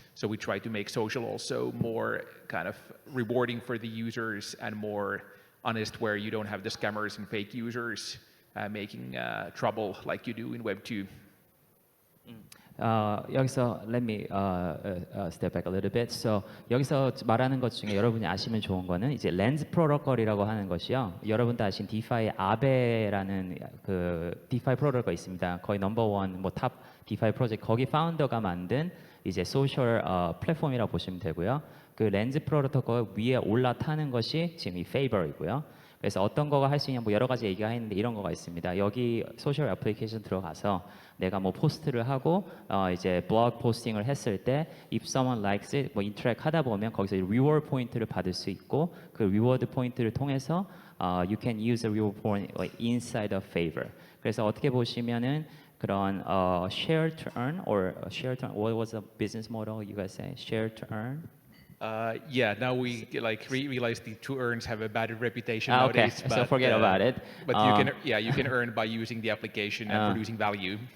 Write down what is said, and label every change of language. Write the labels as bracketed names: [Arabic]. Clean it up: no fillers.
[English] So we try to make social also more kind of rewarding for the users and more honest, where you don't have the scammers and fake users making trouble like you do in Web2. [Korean] 여기서 [English] let me step back a little bit. [Korean] So 여기서 말하는 것 중에 여러분이 아시면 좋은 거는 이제 렌즈 프로토콜이라고 하는 것이요. 여러분도 아신 디파이 아베라는 그 디파이 프로토콜이 있습니다. 거의 넘버원 뭐 탑 디파이 프로젝트 거기 파운더가 만든 이제 소셜 플랫폼이라고 보시면 되고요. 그 렌즈 프로토콜 위에 올라타는 것이 지금 이 Phaver이고요. 그래서 어떤 거가 할 수 있냐 뭐 여러 가지 얘기가 있는데 이런 거가 있습니다. 여기 소셜 애플리케이션 들어가서 내가 뭐 포스트를 하고 이제 블로그 포스팅을 했을 때 [English] if someone likes it [Korean] 뭐 인터랙 하다 보면 거기서 리워드 포인트를 받을 수 있고 그 리워드 포인트를 통해서 [English] you can use a reward point inside of Phaver. [Korean] 그래서 어떻게 보시면은 그런 [English] share to earn or share to earn, what was the business model you guys say? Share to earn? Yeah, now we realize the to earns have a bad reputation Okay, nowadays. so forget about it. But you can earn by using the application and producing value.